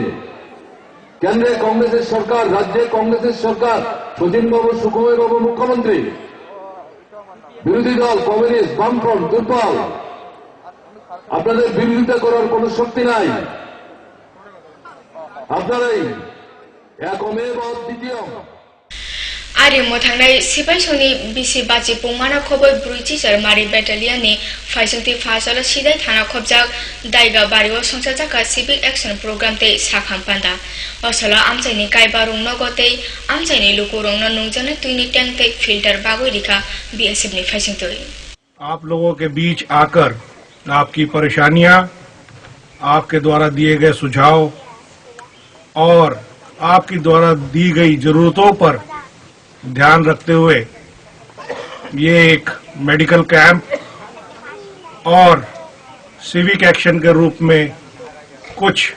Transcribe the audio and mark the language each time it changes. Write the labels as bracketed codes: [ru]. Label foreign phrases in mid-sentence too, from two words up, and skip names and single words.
[bn] কেন্দ্রে কংগ্রেসের সরকার, রাজ্যে কংগ্রেসের সরকার, শচীনবাবু, সুকুমারবাবু মুখ্যমন্ত্রী, বিরোধী দল কমিউনিস্ট, বামফ্রন্ট দুর্বল, আপনাদের বিরোধিতা করার কোন শক্তি নাই। আপনারাই একমেব অদ্বিতীয়। [brx] आरिमु थांनाय सिपाइसनि बिसि बाजि पुंमाना खबै ब्रुइजिसार मारि बेटालियननि फाइजंति फासल सिदाय थाना खबजाक दाइगा बारियाव संसार जाका [en] civic action programme [brx] ते साखाम पान्दा असला आमचाइनि काइबारुं नगते आमचाइनि लुकुरुं नुंजने तुइनि टैंक ते फिल्टर बागै रिखा बीएसएफ नि फाइजंति [hi] आप लोगों के बीच आकर आपकी परेशानियां, आपके द्वारा दिए गए सुझाव और आपकी द्वारा दी गई जरूरतों पर ध्यान रखते हुए ये एक [en] medical camp [hi] और [en] civic action [hi] के रूप में कुछ